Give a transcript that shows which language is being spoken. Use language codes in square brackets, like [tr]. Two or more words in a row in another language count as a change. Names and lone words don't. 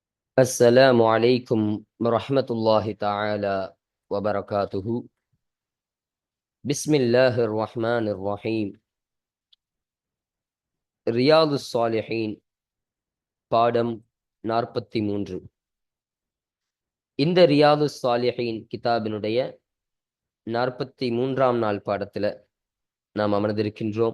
[ar] السلام عليكم ورحمة الله تعالى وبركاته. بسم الله الرحمن الرحيم. [ta] ரியாது ஸாலிஹீன் பாடம் 43. இந்த ரியாது ஸாலிஹீன் கிதாபினுடைய 43ஆம் நாள் பாடத்துல நாம் அமர்ந்திருக்கின்றோம்.